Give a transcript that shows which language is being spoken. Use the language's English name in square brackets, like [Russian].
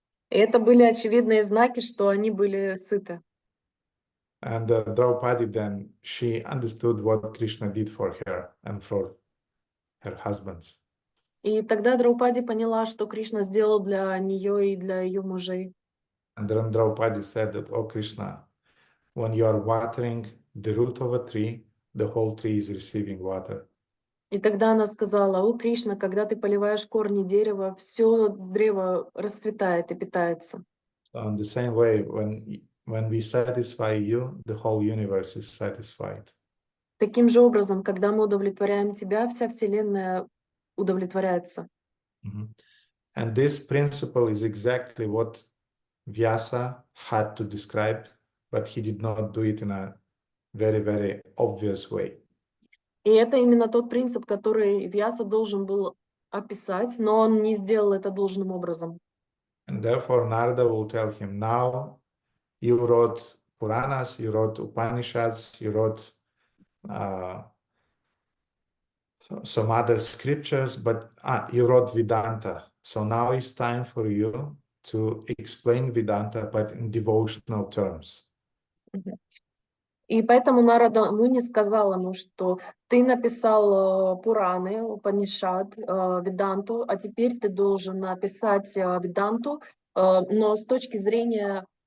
[Russian] Это были очевидные знаки, что они были сыты. [English] And Draupadi then, she understood what Krishna did for her and for her husbands. [Russian] И тогда Драупади поняла, что Кришна сделал для нее и для ее мужей. [English] And then Draupadi said that, oh Krishna, when you are watering the root of a tree, the whole tree is receiving water. [Russian] И тогда она сказала: о Кришна, когда ты поливаешь корни дерева, все древо расцветает и питается. [English] So in the same way, when we satisfy you, the whole universe is satisfied. [Russian] Таким же образом, когда мы удовлетворяем тебя, вся Вселенная удовлетворяется. [English] And this principle is exactly what Vyasa had to describe, but he did not do it in a very, very obvious way. [Russian] И это именно тот принцип, который Вьяса должен был описать, но он не сделал это должным образом. [English] And therefore, Narada will tell him, now you wrote Puranas, you wrote Upanishads, you wrote some other scriptures, but you wrote Vedanta. So now it's time for you to explain Vedanta, but in devotional terms. [Russian] И поэтому Нарада Муни сказал ему, что ты написал Пураны, Упанишад, Веданту, а теперь ты должен написать Веданту, но с точки зрения